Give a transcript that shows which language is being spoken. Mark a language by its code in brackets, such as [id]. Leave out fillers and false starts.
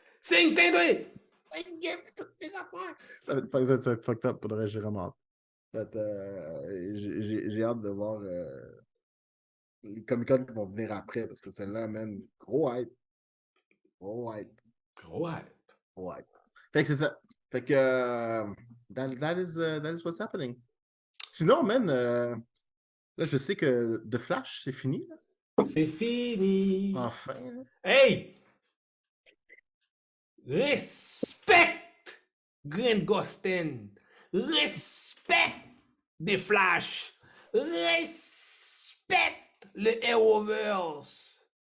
[fr] Signe, tais-toi! Signez toutes mes affaires! Ça va être fucked up, pour le reste, j'ai vraiment hâte. J'ai hâte de voir les Comic-Con qui vont venir après, parce que celle-là, man, gros hype. Gros hype. Ouais. Gros hype. Fait que c'est ça. Fait que, [en] that is what's happening. [fr] Sinon, man, là, je sais que The Flash, c'est fini, là. C'est fini. Enfin, là. Hey! Respecte Grant Gustin. Respecte The Flash. Respecte le Arrowverse.